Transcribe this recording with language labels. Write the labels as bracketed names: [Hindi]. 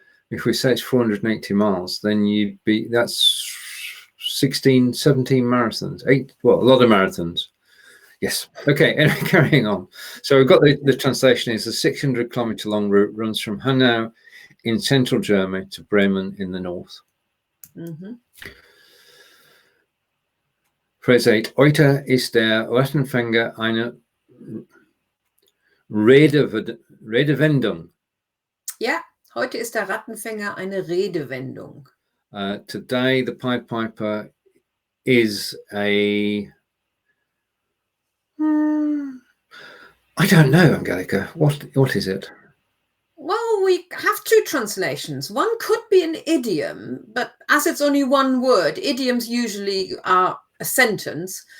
[English] If we say it's 480 miles, then that's 16, 17 marathons, a lot of marathons. Yes. Okay. Anyway, carrying on. So we've got the translation is the 600 kilometer long route runs from Hanau in central Germany to Bremen in the north. Phrase 8. [German] Heute ist der Rattenfänger eine Redewendung. Ja, heute ist der Rattenfänger eine Redewendung. [English] Today the Pied Piper is a... I don't know, Angelika. What is it? Well, we have two translations. One could be an idiom, but as it's only one word, idioms usually are a sentence.